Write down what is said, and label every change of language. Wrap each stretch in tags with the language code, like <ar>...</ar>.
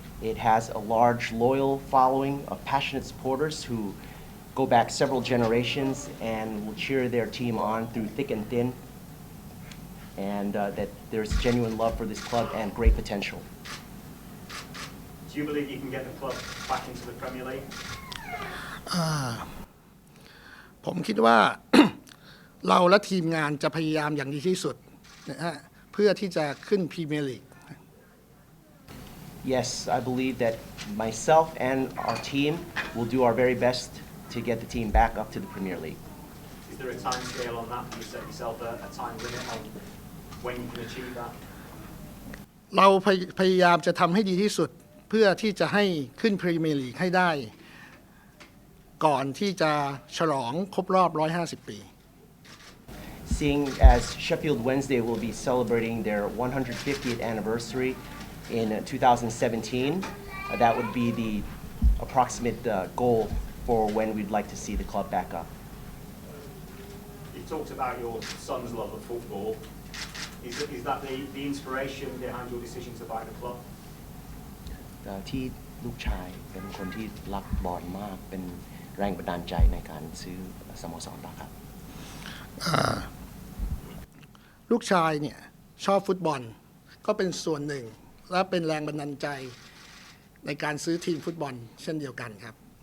<en>It has a large, loyal following of passionate supporters who go back several generations and will cheer their team on through thick and thin, and that there's genuine love for this club and great potential. Do you believe you can get the club back into the Premier League?</en> <th>ผมคิดว่า เราและทีมงานจะพยายามอย่างดีที่สุดนะฮะเพื่อที่จะขึ้นพรีเมียร์ลีก</th> <en>Yes, I believe that myself and our team will do our very best to get the team back up to the Premier League. Is there a time scale on that? Can you set yourself a time limit on when you can achieve that?</en> <th>เราพยายามจะทำให้ดีที่สุดเพื่อที่จะให้ขึ้นพรีเมียร์ลีกให้ได้ก่อนที่จะฉลองครบรอบ 150 ปี</th> <en>Seeing as Sheffield Wednesday will be celebrating their 150th anniversary in 2017, that would be the approximate goal for when we'd like to see the club back up. You talked about your son's love of football. Is that the inspiration behind your decision to buy the club?</en> <th>ที่ลูกชายเป็นคนที่รักบอลมากเป็นแรงบันดาลใจในการซื้อสโมสรครับ ลูกชายเนี่ยชอบฟุตบอลก็เป็นส่วนหนึ่งและเป็นแรงบันดาลใจในการซื้อทีมฟุตบอลเช่นเดียวกันครับ</th>